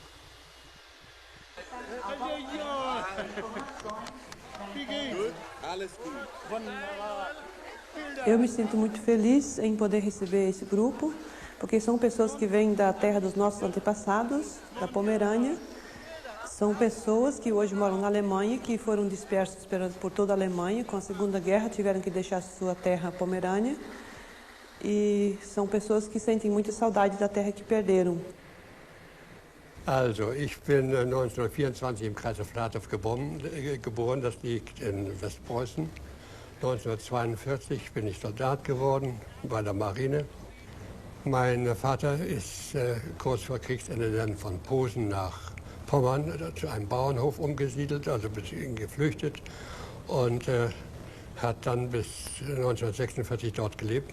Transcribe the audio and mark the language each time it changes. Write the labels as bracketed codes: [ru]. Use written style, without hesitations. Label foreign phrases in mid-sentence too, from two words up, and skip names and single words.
[pt] Eu me sinto muito feliz em poder receber esse grupo, porque são pessoas que vêm da terra dos nossos antepassados, da Pomerânia. São pessoas que hoje moram na Alemanha, que foram dispersas por toda a Alemanha. Com a Segunda Guerra tiveram que deixar sua terra Pomerânia. E são pessoas que sentem muita saudade da terra que perderam. [de] Also, ich bin 1924 im Kreis Flatov geboren, das liegt in Westpreußen. 1942 bin ich Soldat geworden bei der Marine. Mein Vater ist kurz vor Kriegsende dann von Posen nach Pommern zu einem Bauernhof umgesiedelt, also geflüchtet und hat dann bis 1946 dort gelebt.